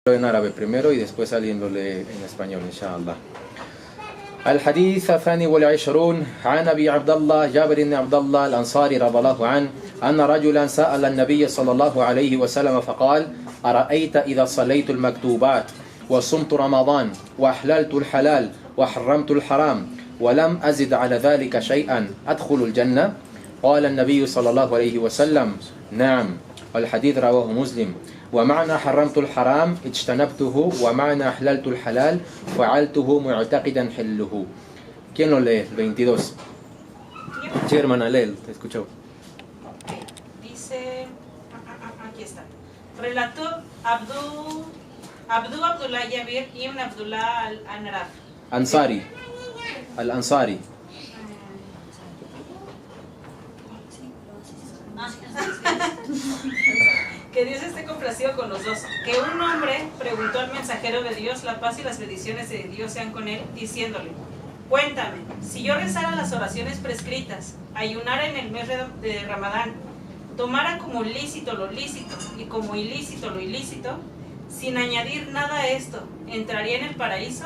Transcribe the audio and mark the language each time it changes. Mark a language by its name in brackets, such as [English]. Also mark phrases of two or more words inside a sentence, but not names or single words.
[Spanish] en árabe primero y después alguien lo lee en español, inshallah. [Arabic] الحديث الثاني والعشرون عن أبي عبد الله جابر بن عبد الله الأنصاري رضي الله عنه أن رجلا سأل النبي صلى الله عليه وسلم فقال أرأيت إذا صليت المكتوبات وصمت رمضان وأحللت الحلال وحرمت الحرام ولم أزد على ذلك شيئا أدخل الجنة؟ قال النبي صلى الله عليه وسلم نعم. والحديث رواه مسلم. ومعنى حرمت الحرام اجتنبته ومعنى أحللت الحلال فعلته معتقدا حله. [Spanish] ¿Quién lo lee? 22. Sí, hermana, lee, te escucho. Dice, aquí está. Relató Abdullah Jabir ibn Abdullah al-Anraf. Ansari. Al-Ansari. Que Dios esté complacido con los dos. Que un hombre preguntó al mensajero de Dios, la paz y las bendiciones de Dios sean con él, diciéndole: cuéntame, si yo rezara las oraciones prescritas, ayunara en el mes de Ramadán, tomara como lícito lo lícito y como ilícito lo ilícito, sin añadir nada a esto, ¿entraría en el paraíso?